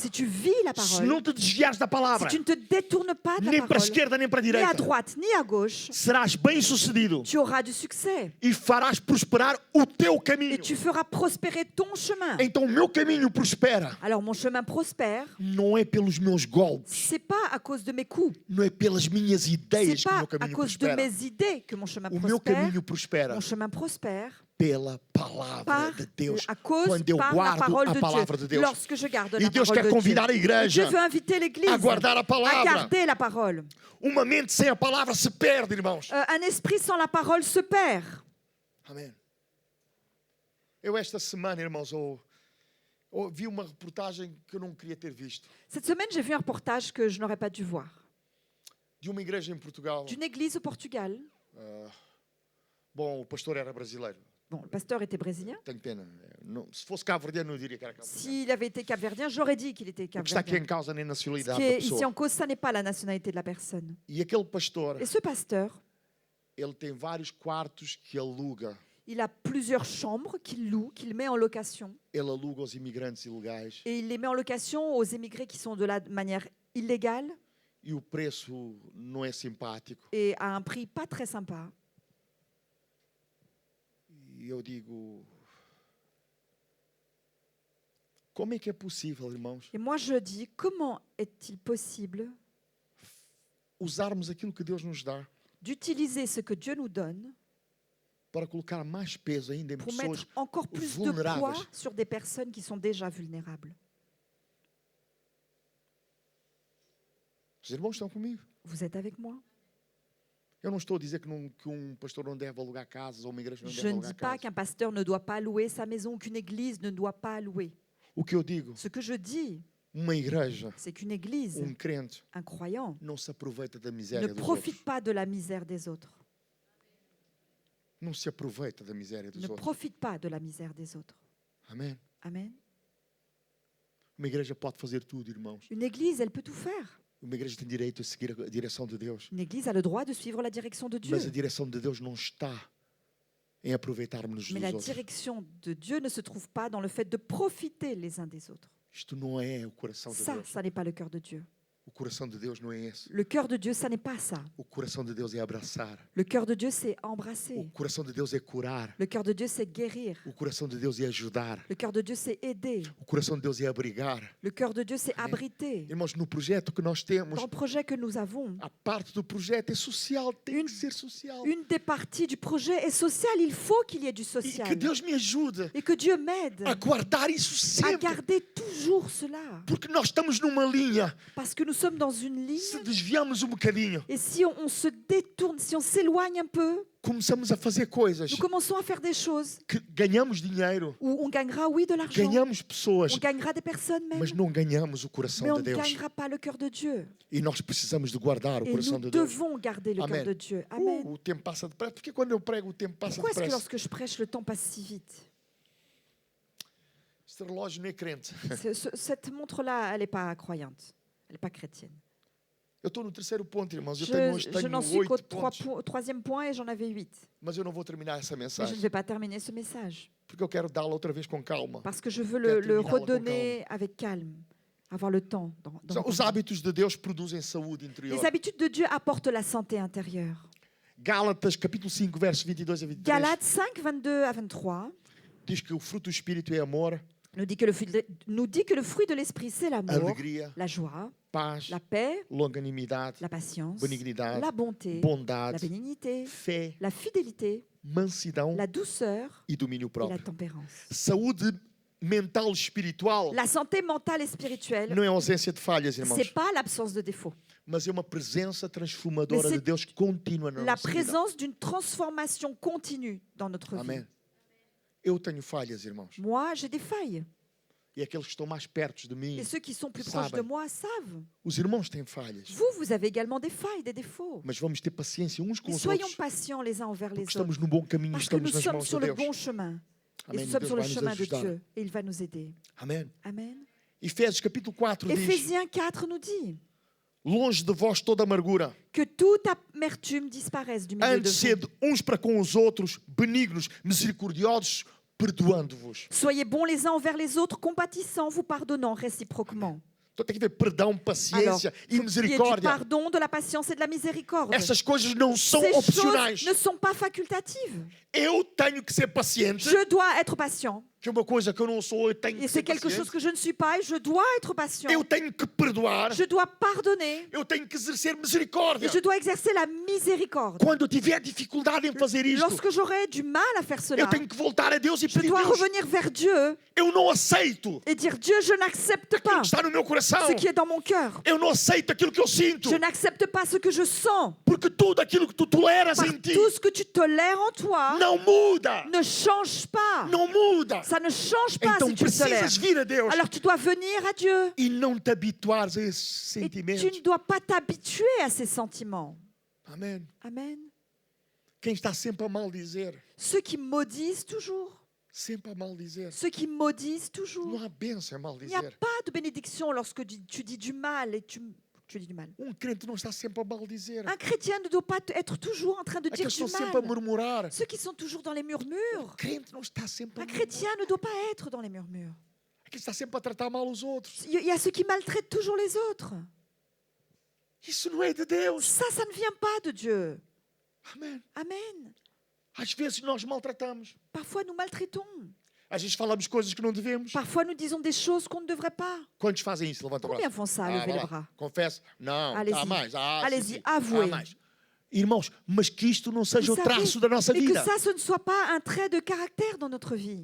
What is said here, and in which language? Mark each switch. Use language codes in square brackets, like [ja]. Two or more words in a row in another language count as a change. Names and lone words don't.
[fr] si tu vis la [pt] se não [fr] parole, [pt] te desviares da [fr] si [pt] palavra, [fr] tu ne te détournes pas de [pt] nem [fr] la [pt] para a [fr] parole, [pt] esquerda nem para a [fr] ni à [pt] direita, [fr] droite ni à gauche, [pt] serás bem-sucedido [fr] tu auras du succès [pt] e farás prosperar o teu [fr] et [pt] caminho. [fr] tu feras prospérer ton chemin. [pt] Então o meu caminho prospera. [fr] Alors mon chemin prospère, [pt] Não é pelos meus golpes, [fr] c'est pas à cause de mes coups, [pt] não é pelas minhas [fr] c'est [pt] ideias que o [fr] pas [pt] meu [fr] à [pt] caminho [fr] cause de [pt] prospera. [fr] mes idées que mon chemin [pt] O meu [fr] prospère. [pt] caminho prospera [fr] Mon chemin prospère [pt] pela palavra [fr] par, [pt] de Deus. [fr] à cause [pt] Quando eu [fr] par la [pt] guardo [fr] parole [pt] a [fr] de [pt] palavra [fr] Dieu. [pt] de Deus. [fr] Lorsque je garde [pt] E [fr] la [pt] Deus [fr] parole [pt] quer [fr] de [pt] convidar a [fr] Dieu. [pt] igreja [fr] Dieu veut inviter l'église [pt] a guardar a [fr] à [pt] palavra. [fr] garder la parole. [pt] Uma mente sem a palavra se perde, irmãos. [fr] Un esprit sans la parole se perd. [pt] Amém. Eu esta semana, irmãos, vi uma reportagem que eu não queria ter visto. [fr] Cette semaine, j'ai vu un reportage que je n'aurais pas dû voir. [pt] De uma igreja em Portugal. [fr] D'une église au Portugal. [pt] Bom, o pastor era brasileiro. [fr] Bon, le pasteur était brésilien. [pt] Tenho pena. Se fosse cabo-verdiano, eu diria que era cabo-verdiano. [fr] S'il avait été capverdien, j'aurais dit qu'il était [pt] O que está aqui em [fr] capverdien. [pt] causa nem a [fr] Ce [pt] nacionalidade [fr] qui [pt] da [fr] est ici [pt] pessoa. [fr] en cause, ça n'est pas la nationalité de la personne. [pt] E aquele pastor, [fr] Et ce pasteur, [pt] ele tem vários quartos que aluga. [fr] il a plusieurs chambres qu'il loue, qu'il met en location. [pt] Ele aluga aos imigrantes ilegais. [fr] Et il les met en location aux émigrés qui sont de la manière illégale [pt] E o preço não é simpático. [fr] et à un prix pas très sympa. [pt] E eu digo, como é que é possível, irmãos, [fr] Et moi, je dis, comment est-il possible [pt] usarmos aquilo que Deus nos dá [fr] d'utiliser ce que Dieu nous donne [pt] para colocar mais peso ainda em [fr] pour [pt] pessoas [fr] mettre encore plus de [pt] vulnérables. [fr] poids sur des personnes qui sont déjà vulnérables? [pt] Os irmãos estão comigo. [fr] Vous êtes avec moi? [pt] Eu não estou a dizer que pastor não deve alugar casas ou uma igreja não [fr] Je [pt] deve [fr] ne [pt] alugar [fr] dis pas [pt] casas. [fr] qu'un pasteur ne doit pas louer sa maison ou qu'une église ne doit pas louer. [pt] O que eu digo, [fr] Ce que je dis, [pt] uma igreja, [fr] c'est qu'une église, [pt] crente, [fr] un croyant, [pt] não se aproveita da [fr] ne [pt] miséria dos [fr] profite [pt] outros. [fr] pas de la misère des autres. [pt] Não se aproveita da miséria dos [fr] Ne [pt] outros. [fr] profite pas de la misère des autres. [pt] Amém? [fr] Amen. [pt] Uma igreja pode fazer tudo, irmãos. [fr] Une église, elle peut tout faire. [pt] Uma igreja tem direito a seguir a direção de Deus. [fr] Une église a le droit de suivre la direction de Dieu. [pt] Mas a direção de Deus não está em aproveitarmos [fr] Mais [pt] dos [fr] la [pt] outros. [fr] direction de Dieu ne se trouve pas dans le fait de profiter les uns des autres. [pt] Isto não é o coração de [fr] Ça, [pt] Deus. [fr] ça n'est pas le cœur de Dieu. [pt] O coração de Deus não é esse. [fr] Le cœur de Dieu, ça n'est pas ça. [pt] O coração de Deus é abraçar. [fr] Le cœur de Dieu, c'est [pt] O [fr] embrasser. [pt] coração de Deus é curar. [fr] Le cœur de Dieu, c'est guérir. [pt] O coração de Deus é ajudar. [fr] Le cœur de Dieu, c'est aider. [pt] O coração de Deus é abrigar. [fr] Le cœur de Dieu, c'est abriter. [pt] Irmãos, no projeto que nós temos, [fr] Dans le projet que nous avons, [pt] a parte do projeto é social, tem que ser social. [fr] une des parties du projet est sociale. Il faut qu'il y ait du [pt] E que [fr] social. [pt] Deus me ajude [fr] Et que Dieu m'aide [pt] a guardar isso [fr] à [pt] sempre. [fr] garder toujours cela. [pt] Porque nós estamos numa linha. [fr] Parce que nous sommes dans une ligne. [pt] Se desviamos bocadinho, [fr] Et si on se détourne, si on s'éloigne un peu, [pt] começamos a fazer coisas [fr] nous commençons à faire des choses [pt] que ganhamos dinheiro, [fr] où on gagnera, oui, de l'argent. [pt] ganhamos pessoas, [fr] On gagnera des personnes même. [pt] mas não ganhamos o [fr] Mais [pt] coração [fr] on [pt] de [fr] ne [pt] Deus. [fr] gagnera pas le cœur de Dieu. [pt] E nós precisamos de guardar o [fr] Et [pt] coração [fr] nous [pt] de Deus. [fr] devons garder le [pt] Amen. [fr] cœur de Dieu. Amen. [pt] O tempo passa depressa. Porque quando eu prego, o tempo passa [fr] Pourquoi est-ce que [pt] depressa. [fr] lorsque je prêche, le temps passe si vite? [pt] Este relógio não é crente. [fr] Cette montre-là, elle n'est pas croyante. Elle n'est pas chrétienne. [pt] Eu estou no terceiro ponto, irmãos. Eu [fr] Je [pt] tenho [fr] n'en suis qu'au [pt] 8 pontos. [fr] troisième point et j'en avais 8. [pt] Mas eu não vou terminar essa [fr] Mais je ne [pt] mensagem. [fr] vais pas terminer ce message. [pt] Porque eu quero dá-la outra vez com calma. [fr] Parce que je veux [pt] Quero [fr] le [pt] terminá-la com [fr] redonner avec calme. Avoir le temps. [pt] Os hábitos de Deus produzem saúde interior. [fr] Les habitudes de Dieu apportent la santé intérieure. [pt] Gálatas, capítulo 5, versos 22 a 23. [fr] Galates 5, 22 à 23 [pt] Diz que o fruto do Espírito é amor, [fr] nous dit que le fruit de l'esprit, c'est l'amour, [pt] alegria, [fr] la joie, [pt] paz, [fr] la paix, [pt] longanimidade, [fr] la patience, [pt] benignidade, [fr] la bonté, la [pt] bondade, [fr] bénignité, [pt] fé, [fr] la fidélité, [pt] mansidão [fr] la douceur [pt] e domínio [fr] et la [pt] próprio. [fr] tempérance. [pt] Saúde mental e espiritual [fr] La santé mentale et spirituelle, [pt] não é ausência de falhas, irmãos, [fr] c'est pas l'absence de défauts. [pt] mas é uma presença transformadora Mas de Deus contínua na [fr] La [pt] nossa vida. [fr] présence d'une transformation continue dans notre vie. [pt] Amém. Eu tenho falhas, irmãos. [fr] Moi, j'ai des failles. [pt] E aqueles que estão mais perto de mim, [fr] Et ceux qui sont plus proches de [pt] sabem. [fr] moi savent. [pt] Os irmãos têm falhas. [fr] Vous avez également des failles, des défauts. [pt] Mas vamos ter paciência uns com [fr] Mais [pt] os [fr] soyons [pt] outros, [fr] patients les uns envers [pt] porque [fr] les autres. [pt] estamos no bom caminho, [fr] Parce que [pt] estamos [fr] nous [pt] nas [fr] sommes [pt] mãos de [fr] sur le [pt] Deus. [fr] bon chemin. Et [pt] Amém. [fr] nous sommes [pt] Deus [fr] sur le [pt] vai nos [fr] chemin de [pt] ajudar. [fr] Dieu. Et il va nous aider. [pt] Amém. [fr] Amen. [pt] Efésios capítulo 4 diz: [fr] Éphésiens 4 nous dit [pt] longe de vós toda amargura, [fr] que toute amertume disparaisse du milieu de [pt] antes [fr] vous. [pt] sede uns para com os outros, benignos, misericordiosos, perdoando-vos. [fr] Soyez bons les uns envers les autres, compatissants, vous pardonnant réciproquement. [pt] Então tem que haver perdão, [fr] Alors, [pt] paciência e [fr] il y a du [pt] misericórdia. [fr] pardon, de la patience et de la miséricorde. [pt] Essas coisas não são [fr] Ces [pt] opcionais. [fr] choses ne sont pas facultatives. [pt] Eu tenho que ser paciente, [fr] Je dois être patient. [pt] que é uma coisa que eu não sou, eu tenho [fr] Et [pt] que [fr] c'est [pt] ser [fr] quelque chose [pt] paciente. [fr] que je ne suis pas et je dois être patient. [pt] Eu tenho que perdoar, [fr] Je dois pardonner [pt] eu tenho que exercer misericórdia. [fr] et je dois exercer la miséricorde. [pt] Quando eu tiver dificuldade em fazer isto, [fr] Lorsque j'aurai du mal à faire cela, [pt] eu tenho que voltar a Deus e [fr] je [pt] pedir: [fr] dois [pt] Deus, [fr] revenir vers Dieu [pt] eu não aceito [fr] et dire Dieu, je n'accepte [pt] aquilo [fr] pas [pt] que está no meu coração. [fr] ce qui est dans mon cœur. [pt] Eu não aceito aquilo que eu sinto, [fr] Je n'accepte pas ce que je sens. [pt] porque tudo aquilo que tu toleras [fr] Par [pt] em ti [fr] tout ce que tu tolères en toi [pt] não muda, [fr] ne change pas. [pt] não muda. [fr] Ça ne change pas [pt] Então [fr] si tu le tolères. [pt] precisas vir a Deus [fr] Alors tu dois venir à Dieu. [pt] e não te habituares a esses [fr] Et tu [pt] sentimentos. [fr] ne dois pas t'habituer à ces sentiments. [pt] Amém. [fr] Amen. [pt] Quem está sempre a maldizer, [fr] Ceux qui maudissent toujours. [pt] sempre a maldizer. [fr] Ceux qui maudissent toujours. [pt] Não há bênção a [fr] Il n'y a [pt] maldizer. [fr] pas de bénédiction lorsque tu dis du mal et tu dis du mal. [pt] Crente não está sempre a maldizer. [fr] Un chrétien ne doit pas être toujours en train de dire [pt] Aqueles que [fr] du [pt] estão sempre a [fr] mal. [pt] murmurar. [fr] Ceux qui sont toujours dans les murmures. [pt] Crente não está sempre a [fr] Un [pt] murmurar. [fr] chrétien ne doit pas être dans les murmures. [pt] Aquele que está sempre a tratar mal os outros. [fr] Il y a ceux qui maltraitent toujours les autres. [pt] Isso não é de Deus. [fr] Ça ne vient pas de Dieu. [pt] Amém. [fr] Amen. [pt] Às vezes nós maltratamos. [fr] Parfois nous maltraitons. [pt] Às vezes falamos coisas que não devemos. [fr] Parfois nous disons des choses qu'on ne devrait pas. [pt] Quantos fazem isso? Levanta o [fr] Combien [pt] braço. [fr] font ça, [pt] Ah, [fr] lever [pt] vai [fr] le [pt] lá. [fr] bras? [pt] Confessa. Não, [fr] Allez-y. [pt] há mais. Ah, [fr] Allez-y, [pt] sim, sim. [fr] avouez. [pt] Há mais. Irmãos, mas que isto não seja o [fr] Vous [pt] traço [fr] savez, [pt] da nossa [fr] et que [pt] vida. [fr] ça, ce ne soit pas un trait de caractère dans notre vie.